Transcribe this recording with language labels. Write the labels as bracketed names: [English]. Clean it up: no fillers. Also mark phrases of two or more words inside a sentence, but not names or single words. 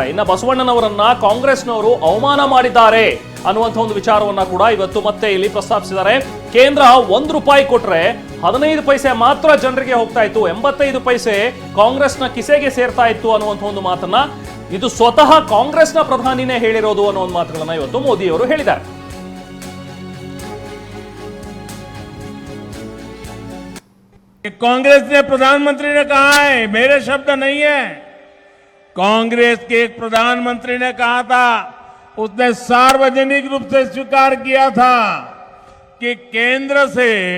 [Kannada] ಇನ್ನ ಬಸವಣ್ಣನವರನ್ನ ಕಾಂಗ್ರೆಸ್ನವರು ಅವಮಾನ ಮಾಡಿದ್ದಾರೆ ಅನ್ನುವಂಥ ಒಂದು ವಿಚಾರವನ್ನ ಕೂಡ ಇವತ್ತು ಮತ್ತೆ ಇಲ್ಲಿ ಪ್ರಸ್ತಾಪಿಸಿದ್ದಾರೆ. ಕೇಂದ್ರ ₹1 ಕೊಟ್ರೆ 15 ಪೈಸೆ ಮಾತ್ರ ಜನರಿಗೆ ಹೋಗ್ತಾ ಇತ್ತು, 85 ಪೈಸೆ ಕಾಂಗ್ರೆಸ್ನ ಕಿಸೆಗೆ ಸೇರ್ತಾ ಇತ್ತು ಅನ್ನುವಂಥ ಒಂದು ಮಾತನ್ನ ಇದು ಸ್ವತಃ ಕಾಂಗ್ರೆಸ್ನ ಪ್ರಧಾನಿನೇ ಹೇಳಿರೋದು ಅನ್ನೋ ಒಂದು ಮಾತುಗಳನ್ನ ಇವತ್ತು ಮೋದಿ ಅವರು ಹೇಳಿದ್ದಾರೆ. [Hindi] कांग्रेस ने प्रधानमंत्री ने कहा है, मेरे शब्द नहीं है, कांग्रेस के एक प्रधानमंत्री ने कहा था, उसने सार्वजनिक रूप से स्वीकार किया था कि केंद्र से